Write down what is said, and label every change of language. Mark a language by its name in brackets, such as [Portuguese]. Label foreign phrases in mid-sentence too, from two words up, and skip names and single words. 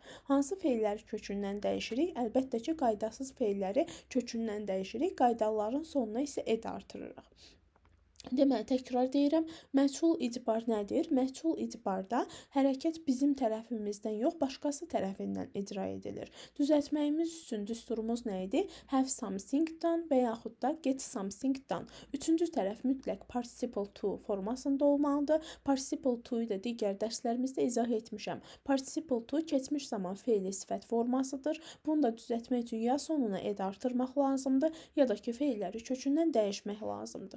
[Azerbaijani] Hansı feilləri kökündən dəyişirik? Əlbəttə ki, qaydasız feilləri kökündən dəyişirik. Qaydaların sonuna isə ed artırırıq. Deməli, təkrar deyirəm, məchul icbar nədir? Məchul icbarda hərəkət bizim tərəfimizdən yox, başqası tərəfindən icra edilir. Düzəltməyimiz üçün düsturumuz nə idi? [English] Have something done [Azerbaijani] və yaxud da [English] get something done. [Azerbaijani] Üçüncü tərəf mütləq [English] participle to [Azerbaijani] formasında olmalıdır. [English] Participle to- [Azerbaijani] yu da digər dərslərimizdə izah etmişəm. [English] Participle to [Azerbaijani] keçmiş zaman feili sifət formasıdır. Bunu da düzəltmək üçün ya sonuna ed artırmaq lazımdır, ya da ki, feilləri kökündən dəyişmək lazımdır.